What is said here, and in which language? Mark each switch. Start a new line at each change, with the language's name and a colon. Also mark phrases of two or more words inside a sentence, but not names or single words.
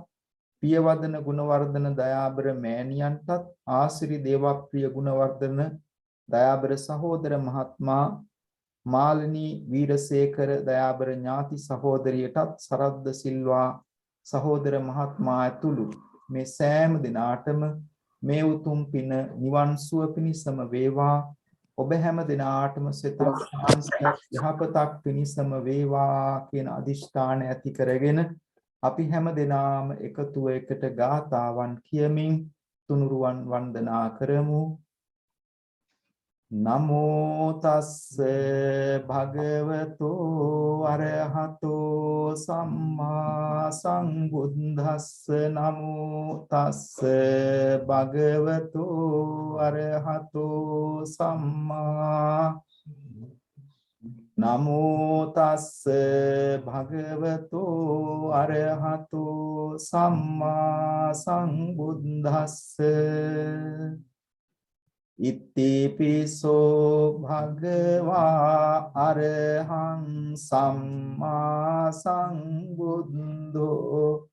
Sinhala: පියවදන ගුණවර්ධන දයාබර මෑණියන්ටත් ආසිරි දේවප්‍රිය ගුණවර්ධන දයාබර සහෝදර මහත්මයා මාලිනී වීරසේකර දයාබර ඥාති සහෝදරියටත් සරත් ද සිල්වා සහෝදර මහත්මයා ඇතුළු මේ සෑම දිනාටම මේ උතුම් පින නිවන් සුව පිණිසම වේවා. ඔබ හැම දිනාටම සිතක් සාන්තියක් යහපතක් පිණිසම වේවා කියන අදිෂ්ඨාන ඇති කරගෙන අපි හැම දිනාම එකතුව එකට ගාථාවන් කියමින් තුනුරුවන් වන්දනා කරමු.
Pali: නමෝ තස්ස භගවතෝ අරහතෝ සම්මා සම්බුද්දස්ස නමෝ තස්ස භගවතෝ අරහතෝ සම්මා නමෝ තස්ස භගවතෝ අරහතෝ සම්මා සම්බුද්දස්ස ඉතිපිසෝ භගවා අරහං සම්මා සම්බුද්ධෝ